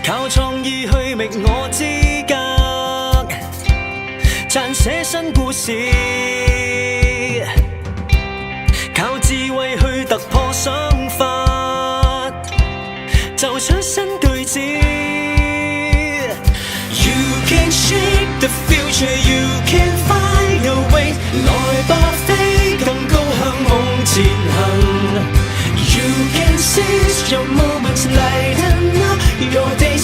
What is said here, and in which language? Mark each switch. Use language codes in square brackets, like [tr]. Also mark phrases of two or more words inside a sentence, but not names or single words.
[zh] 創意去覓我資格，撰寫新故事，靠智慧去突破想法，就出新句子。 [en] You can shape the future, you can find a way。 [zh] 來吧，飛更高向夢前行。 [en] You can seize your moments, lighten up your days。